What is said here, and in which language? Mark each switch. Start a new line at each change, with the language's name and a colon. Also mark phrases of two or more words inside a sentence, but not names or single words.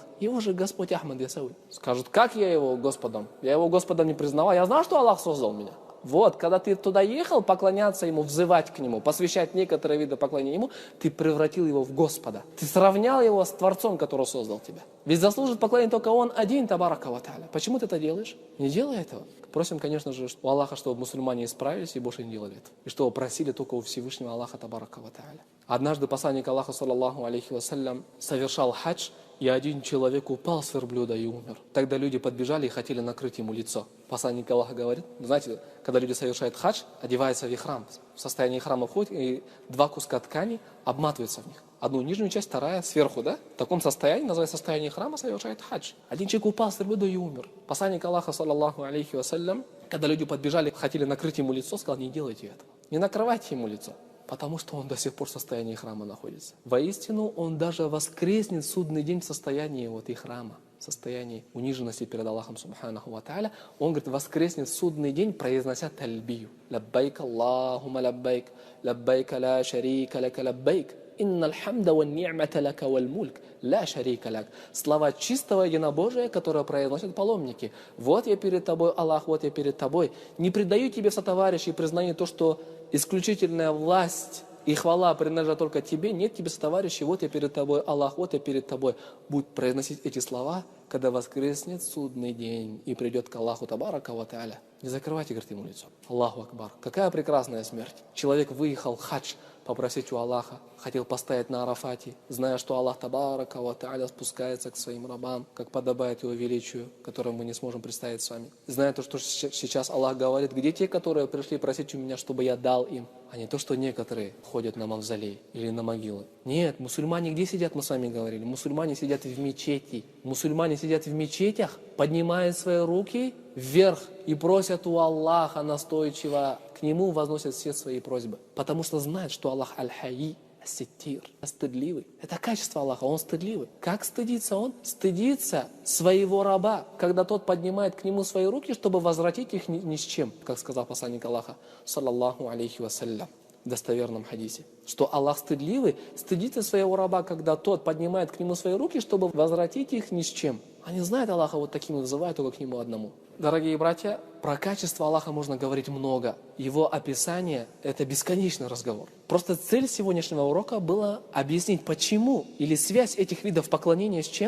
Russian: Его же Господь Ахмад Ясауи. Скажут, как я его Господом? Я его Господом не признавал. Я знал, что Аллах создал меня. Вот, когда ты туда ехал, поклоняться Ему, взывать к Нему, посвящать некоторые виды поклонения Ему, ты превратил Его в Господа. Ты сравнял Его с Творцом, который создал тебя. Ведь заслужит поклонение только Он один,
Arabic: تبارك وتعالى.
Russian: Почему ты это делаешь? Не делай этого. Просим, конечно же, у Аллаха, чтобы мусульмане исправились и больше не делали этого. И чтобы просили только у Всевышнего Аллаха,
Arabic: табарака ва тааля.
Russian: Однажды посланник Аллаха,
Arabic: саллаллаху алейхи вассалям,
Russian: совершал хадж, и один человек упал с верблюда и умер. Тогда люди подбежали и хотели накрыть ему лицо. Посланник Аллаха говорит, знаете, когда люди совершают хадж, одеваются в ихрам, в состоянии храма входит, и два куска ткани обматываются в них. Одну нижнюю часть, вторая сверху, да? В таком состоянии, называется состояние храма, совершает хадж. Один человек упал с верблюда и умер. Посланник Аллаха,
Arabic: саллаллаху алейхи вассалям,
Russian: когда люди подбежали, хотели накрыть ему лицо, сказал, не делайте этого. Не накрывайте ему лицо. Потому что он до сих пор в состоянии храма находится. Воистину, он даже воскреснет в судный день в состоянии вот и храма, в состоянии униженности перед Аллахом
Arabic: Субханаху ва Тааля.
Russian: Он, говорит, воскреснет в судный день, произнося тальбию.
Arabic: لبيك اللهم لبيك لبيك لا شريك لك لبيك. إن الحمد والنعمة لك والملك لا شريك لك.
Russian: Слова чистого единобожия, которые произносят паломники. Вот я перед тобой, Аллах, вот я перед тобой. Не предаю тебе сотоварищей, признаю то, что исключительная власть и хвала принадлежат только тебе, нет тебе сотоварищей, вот я перед тобой, Аллах, вот я перед тобой. Будь произносить эти слова, когда воскреснет судный день и придет к Аллаху
Arabic: табарака ва тааля.
Russian: Не закрывайте, говорит, ему лицо.
Arabic: الله أكبر.
Russian: Какая прекрасная смерть. Человек выехал в хадж попросить у Аллаха, хотел постоять на Арафате, зная, что Аллах
Arabic: табарака ва тааля
Russian: спускается к своим рабам, как подобает его величию, которое мы не сможем представить с вами. Зная то, что сейчас Аллах говорит, где те, которые пришли просить у меня, чтобы я дал им, а не то, что некоторые ходят на мавзолей или на могилы. Нет, мусульмане где сидят, мы с вами говорили? Мусульмане сидят в мечети. Мусульмане сидят в мечетях, поднимают свои руки вверх и просят у Аллаха настойчиво, к Нему возносят все свои просьбы. Потому что знают, что Аллах аль-Хайи, ас-Ситтир, стыдливый. Это качество Аллаха, Он стыдливый. Как стыдится Он? Стыдится своего раба, когда тот поднимает к Нему свои руки, чтобы возвратить их ни с чем, как сказал посланник Аллаха,
Arabic: саллаллаху алейхи вассалям,
Russian: в достоверном хадисе. Что Аллах стыдливый, стыдится своего раба, когда тот поднимает к Нему свои руки, чтобы возвратить их ни с чем. Они знают Аллаха, вот таким вызывают только к Нему одному. Дорогие братья, про качество Аллаха можно говорить много. Его описание – это бесконечный разговор. Просто цель сегодняшнего урока была объяснить, почему или связь этих видов поклонения с чем?